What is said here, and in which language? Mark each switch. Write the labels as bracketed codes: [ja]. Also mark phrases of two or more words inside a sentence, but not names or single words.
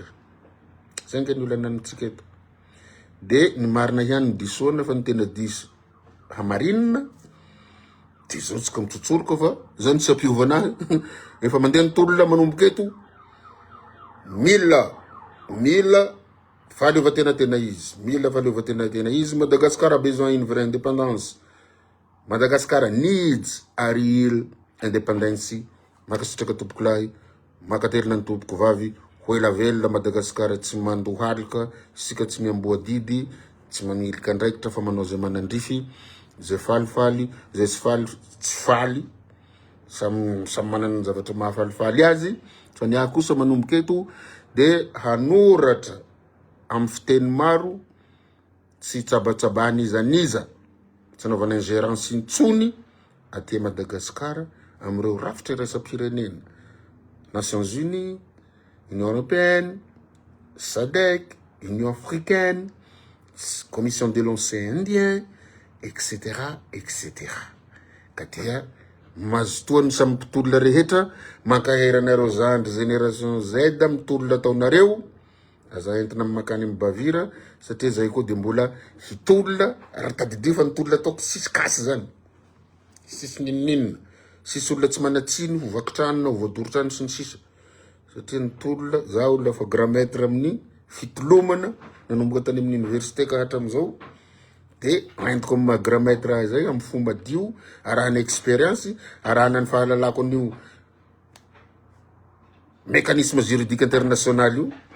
[mg] Zay nge ny olana nanitsika eto. De ny marina ihany ny disoana fa ny tena diso hamarinina, de zao tsika mitsotsoroka fa zany tsy ampiovana ahy. Efa mandeha ny tolona manomboka eto, mila fahaleovatena izy, mila fahaleovatena izy. [fr] Madagascar a besoin une vraie indépendance. [en] Madagascar needs a real independence. [mg] Makasitraka tompoko lahy, makatelina ny tompoko vavy, ho ela velona Madagascar tsy mandohalika, sika tsy miamboa didy, tsy manilika andraikitra fa manao zay manandrify, zay falifaly, zay tsy faly, samy manana ny zavatra mahafalifaly azy. Fa ny ahy kosa manomboka eto de hanoratra amin'ny fiteny maro, tsy tsabatsabany izaniza, tsy anaovana ingérence intsony aty Madagascar amin'ireo rafitra iraisam-pirenena. [fr] Nations Unies, Union Européenne, SADC, Union Africaine, Commission de l'Océan Indien, etc. [mg] Ka dia mazotoany samy mpitolona rehetra mankaheranareo zandry génération Z mitolona ataonareo aza entina makany mibavira satria zay koa de mbola hitolona raha tadidi fa nitolona ataoko sisy kasy zany sisy ninninna sisy olona tsy manatsiny hovakitranona voadorotrano sy ny sisa satria nitolona za olona fa [fr] grand maître [mg] amin'ny fitolomana nanomboka tany amin'ny université ka hatramizao de entiko amin'ny maha [fr] grand maître [mg] zay amin'ny fomba dio arahana expérience arahana ny fahalalako an'io [fr] mécanisme juridique international [mg] io